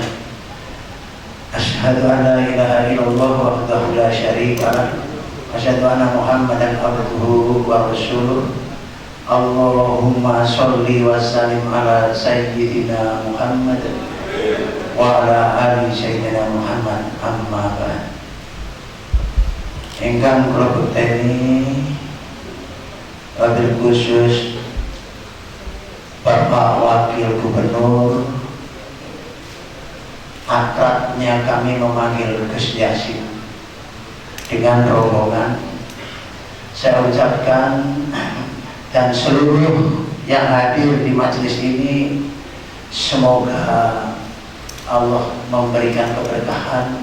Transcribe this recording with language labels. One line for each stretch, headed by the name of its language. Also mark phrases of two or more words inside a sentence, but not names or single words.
Arabic: أشهد أن لا إله إلا الله وحده لا شريك له. أشهد أن محمدا عبده ورسوله. اللهم صل وسلم على سيدنا محمد وعلى آل سيدنا محمد، أما بعد.
Javanese: Ingkang kula bekteni
Arabic: وبالخصوص
Indonesian: Bapak Wakil Gubernur, akrabnya kami memanggil Gus Yasin, dengan rombongan saya ucapkan dan seluruh yang hadir di majelis ini, semoga Allah memberikan keberkahan.